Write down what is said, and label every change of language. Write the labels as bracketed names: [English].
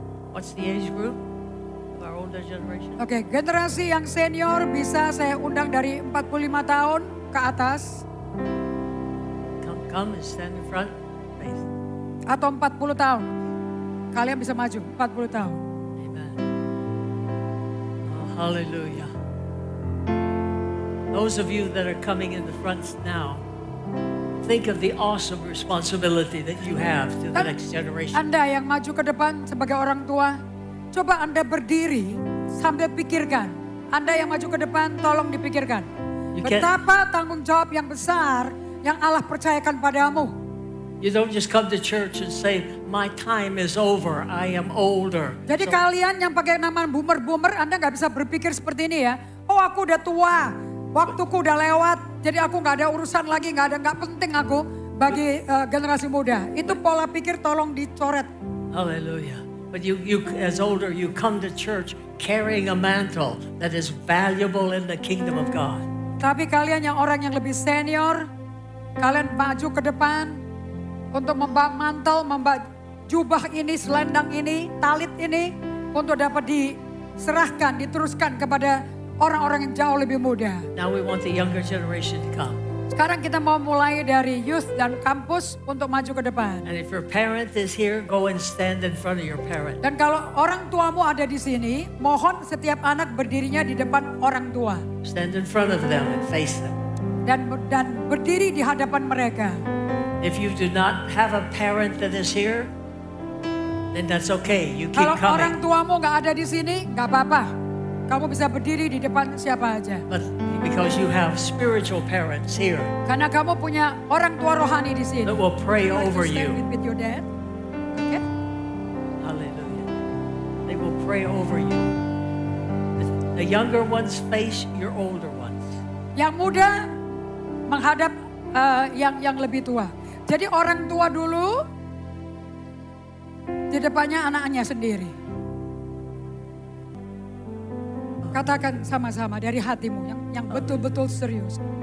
[English] What's the age group of our older generation? [Indonesian] Oke, generasi yang senior bisa saya undang dari 45 tahun ke atas. [English] Come and stand in front. Face. [Indonesian] Atau 40 tahun. Kalian bisa maju 40 tahun. Amen. Oh, hallelujah. [English] Those of you that are coming in the fronts now, think of the awesome responsibility that you have to the next generation. [Indonesian] Anda yang maju ke depan sebagai orang tua, coba Anda berdiri sambil pikirkan. Anda yang maju ke depan, tolong dipikirkan. Betapa tanggung jawab yang besar yang Allah percayakan padamu. You don't just come to church and say, my time is over, I am older. Jadi kalian yang pakai nama boomer, Anda nggak bisa berpikir seperti ini ya. Oh aku udah tua, waktuku udah lewat, jadi aku gak ada urusan lagi, gak penting aku bagi generasi muda. Itu pola pikir tolong dicoret. Hallelujah. [English] But you as older, you come to church carrying a mantle that is valuable in the kingdom of God. [Indonesian] Tapi kalian yang orang yang lebih senior, kalian maju ke depan untuk membawa mantel, membawa jubah ini, selendang ini, talit ini, untuk dapat diserahkan, diteruskan kepada orang-orang yang jauh lebih muda. [English] Now we want the younger generation to come. [Indonesian] Sekarang kita mau mulai dari youth dan kampus untuk maju ke depan. [English] And if your parent is here, go and stand in front of your parent. [Indonesian] Dan kalau orang tuamu ada di sini, mohon setiap anak berdirinya di depan orang tua. [English] Stand in front of them and face them. [Indonesian] Dan berdiri di hadapan mereka. [English] If you do not have a parent that is here, then that's okay. You keep [Indonesian] Kalau orang tuamu nggak ada di sini, nggak apa-apa. Kamu bisa berdiri di depan siapa aja. [English] But because you have spiritual parents here [Indonesian] Karena kamu punya orang tua rohani di sini. [English] that will pray Like over to stand you. with your dad. Okay? Hallelujah. They will pray over you. The younger ones face your older ones. [Indonesian] Yang muda menghadap yang lebih tua. Jadi orang tua dulu di depannya anaknya sendiri. Katakan sama-sama dari hatimu yang betul-betul serius.